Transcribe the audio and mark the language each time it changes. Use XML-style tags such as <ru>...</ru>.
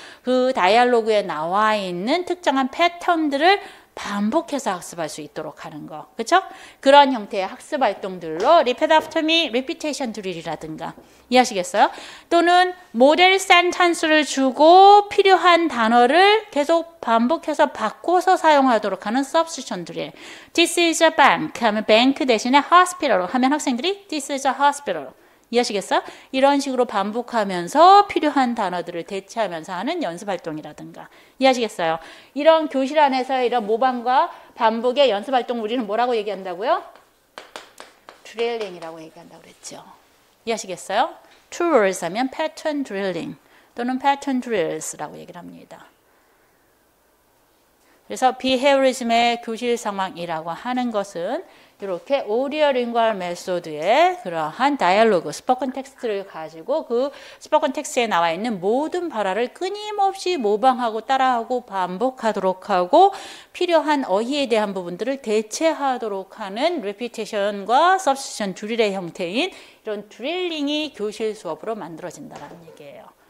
<ko>그 다이얼로그에 나와 있는 특정한 패턴들을 반복해서 학습할 수 있도록 하는 거. 그렇죠? 그런 형태의 학습 활동들로 repeat after me, repetition drill이라든가 이해하시겠어요? 또는 모델 센텐스를 주고 필요한 단어를 계속 반복해서 바꿔서 사용하도록 하는 substitution drill.</ko> <en>This is a bank</en> <ko>하면 bank 대신에 hospital 하면 학생들이</ko> <en>this is a hospital.</en> <ko>이해하시겠어요? 이런 식으로 반복하면서 필요한 단어들을 대체하면서 하는 연습 활동이라든가. 이해하시겠어요? 이런 교실 안에서 이런 모방과 반복의 연습 활동 우리는 뭐라고 얘기한다고요? 드릴링이라고 얘기한다고 그랬죠. 이해하시겠어요?</ko> <en>Two words</en> <ko>하면 pattern drilling 또는 pattern drills 라고 얘기를 합니다. 그래서 behaviorism의 교실 상황이라고 하는 것은 이렇게 오디오링구얼 메소드의 그러한 다이얼로그, 스포컨 텍스트를 가지고 그 스포컨 텍스트에 나와 있는 모든 발화를 끊임없이 모방하고 따라하고 반복하도록 하고 필요한 어휘에 대한 부분들을 대체하도록 하는 레피테이션과 서브스티션 드릴의 형태인 이런 드릴링이 교실 수업으로 만들어진다는 얘기예요.</ko>